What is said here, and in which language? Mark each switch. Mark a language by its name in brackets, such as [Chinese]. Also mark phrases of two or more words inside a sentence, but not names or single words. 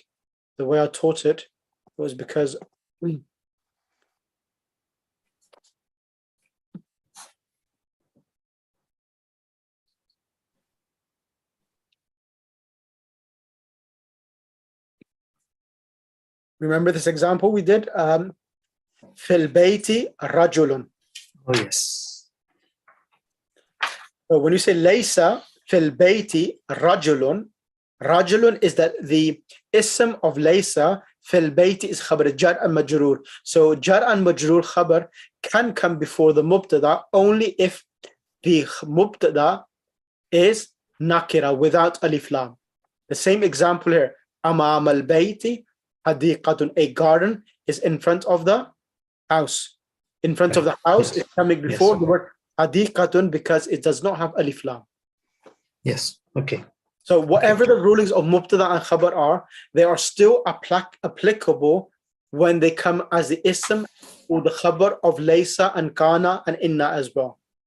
[English] The way I taught it was because remember this example we did? [Arabic] في البيت رجل. [English] Oh yes. So when you say [Arabic] ليس في البيت رجل, [English] rajulun is that the ism of laysa, [Arabic] في البيت [English] is khabar, jar and majroor. So jar and majroor khabar can come before the mubtada only if the mubtada is nakira without [Arabic] ألف لام. [English] The same example here. [Arabic] أمام البيت حديقة, [English] a garden is in front of the house. In front of the house is coming before the word hadiqatun because it does not have [Arabic] ألف لام. [English] Yes. Okay. So whatever the rulings of mubtada and khabar are, they are still applicable when they come as the ism or the khabar of laysa and kana and inna as well.